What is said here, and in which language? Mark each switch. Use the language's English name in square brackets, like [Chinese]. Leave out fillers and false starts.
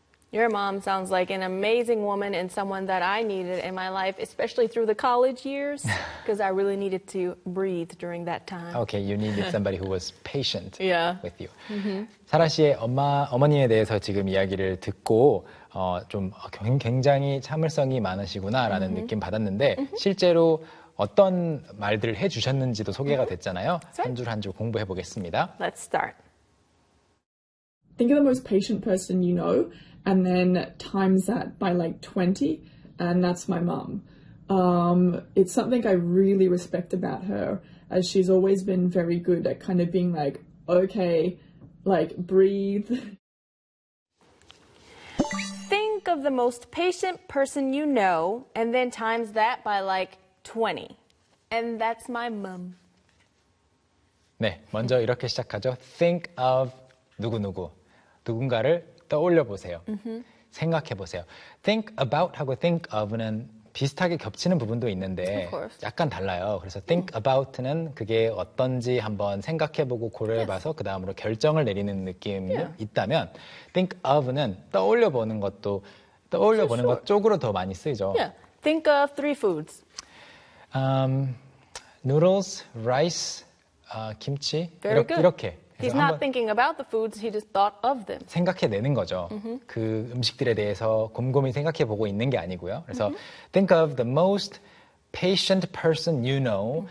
[English] Your mom sounds like an amazing woman and someone that I needed in my life, especially through the college years, because I really needed to breathe during that time. Okay, you needed somebody who was patient with you. Mm-hmm. [Korean] 사라 씨의 엄마, 어머니에 대해서 지금 이야기를 듣고 좀 굉장히 참을성이 많으시구나라는 mm-hmm. 느낌 받았는데 mm-hmm. 실제로 어떤 말들을 해주셨는지도 소개가 mm-hmm. 됐잖아요. 한 줄 한 줄 공부해 보겠습니다. [English] Let's start. Think of the most patient person you know, and then times that by like 20, and that's my mom. It's something I really respect about her, as she's always been very good at kind of being like, okay, like, breathe. Think of the most patient person you know, and then times that by like 20, and that's my mom. [Korean] 네, 먼저 이렇게 시작하죠. [English] Think of [Korean] 누구누구. 누군가를 떠올려 보세요. Mm-hmm. 생각해 보세요. Think about 하고 think of는 비슷하게 겹치는 부분도 있는데 약간 달라요. 그래서 think about는 그게 어떤지 한번 생각해 보고 고려해 봐서 그 다음으로 결정을 내리는 느낌이 있다면 think of는 떠올려 보는 것도 떠올려 보는 것 쪽으로 더 많이 쓰이죠. [English] Yeah. Think of three foods. Noodles, rice, [Korean] 김치 이렇게. [English] He's not thinking about the foods, he just thought of them. [Korean] 생각해내는 거죠. Mm-hmm. 그 음식들에 대해서 곰곰이 생각해보고 있는 게 아니고요. 그래서 mm-hmm. [English] think of the most patient person you know.